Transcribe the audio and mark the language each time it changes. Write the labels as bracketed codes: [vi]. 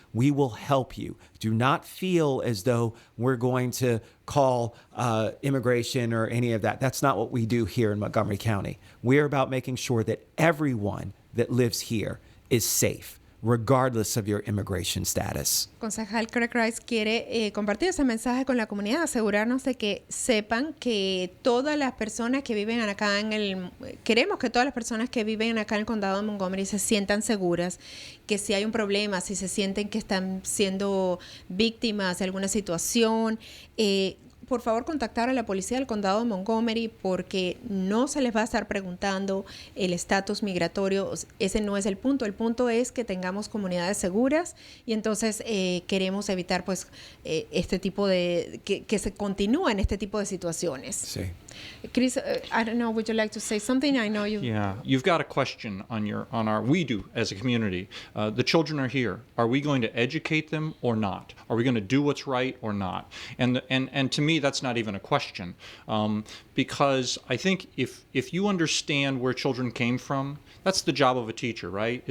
[en] We will help you. Do not feel as though we're going to call immigration or any of that. That's not what we do here in Montgomery County. We're about making sure that everyone that lives here is safe, regardless of your immigration status. [es] Concejal Craig Rice quiere compartir ese mensaje con la comunidad, asegurarnos de que sepan que todas las personas que viven acá queremos que todas las personas que viven acá en el condado de Montgomery se sientan seguras, que si hay un problema, si se sienten que están siendo víctimas de alguna situación, por favor contactar a la policía del condado de Montgomery porque no se les va a estar preguntando el estatus migratorio. Ese no es el punto. El punto es que tengamos comunidades seguras y entonces queremos evitar pues este tipo de que se continúen este tipo de situaciones. Sí. [en] Chris, I don't know, would you like to say something? I know you. Yeah, you've got a question we do as a community. The children are here. Are we going to educate them or not? Are we going to do what's right or not? And to me, that's not even a question, because I think if you understand where children came from, that's the job of a teacher, right?